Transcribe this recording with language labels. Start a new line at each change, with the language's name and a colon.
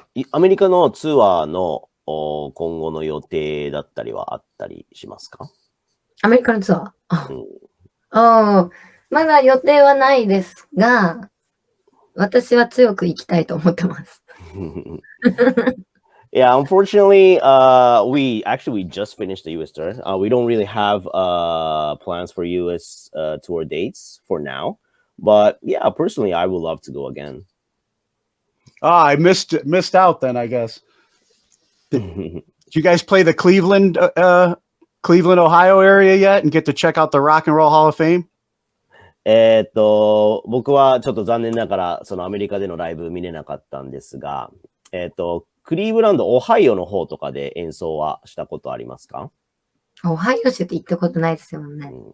Japanese: アメリカのツアーの今後の予定だったりはあったりしますか？アメリカのツアー、まだ予定はないですが、私は強く行きたいと思ってます。
English: Yeah, unfortunately, we just finished the US tour. We don't really have plans for US tour dates for now. But yeah, personally, I would love to go again. I missed out then, I guess. Did you guys play the Cleveland, Ohio area yet and get to check out the Rock and Roll Hall of Fame?
Japanese: 僕はちょっと残念ながらそのアメリカでのライブ見れなかったんですが、クリーブランド、オハイオの方とかで演奏はしたことありますか？オハイオ州って行ったことないですよね。